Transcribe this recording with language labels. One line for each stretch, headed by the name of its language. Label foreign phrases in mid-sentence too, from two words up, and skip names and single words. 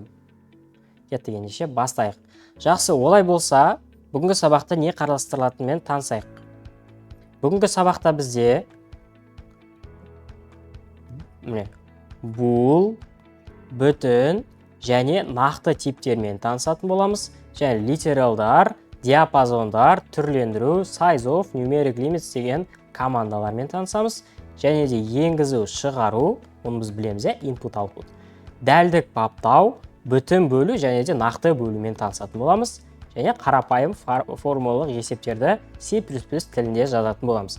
Kazakh: Кеттік ендеше бастайық. Жақсы, олай болса, бүгінгі сабақта не қарастырылатынымен танысайық. Бүгінгі сабақта бізде бұл, бүтін және нақты типтермен танысатын боламыз. Және литералдар, диапазондар, түрлендіру,
English: size of, numeric limits
Kazakh: деген командалармен танысамыз. Және де енгізу, шығару, оны біз білеміз,
English: input, output.
Kazakh: Дәлдік баптау, бүтін бөлу және де нақты бөлумен танысатын боламыз. Және қарапайым формулалық есептерді C++ тілінде жазатын боламыз.